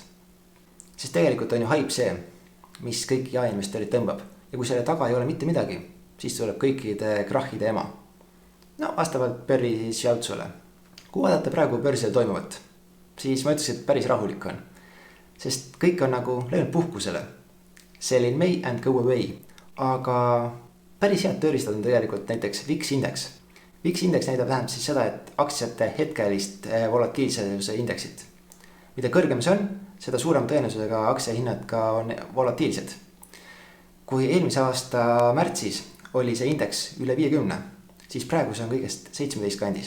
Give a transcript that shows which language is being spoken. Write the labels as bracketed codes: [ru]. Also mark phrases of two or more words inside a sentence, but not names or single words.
[et] Sest tegelikult on ju hype see, mis kõik jaeinvestorid tõmbab. Ja kui selle taga ei ole mitte midagi, siis tuleb kõikide krahhide ema. Vastavalt Burry Shialtsule. Kui vaadata praegu börsil toimuvat, siis ma ütleks, et päris rahulik on. Sest kõik on nagu läinud puhkusele. [en] Sell in May and go away. [et] Aga päris head tööriistad on tegelikult näiteks VIX indeks. VIX indeks tähendab siis seda, et aktsiate hetkelist volatiilsuse indeksit. Mida kõrgem see on, seda suurem tõenäosusega aktsiahinnad ka on volatiilsed. Kui eelmise aasta märtsis oli see indeks üle 50, siis praegu see on kõigest 17 kandis.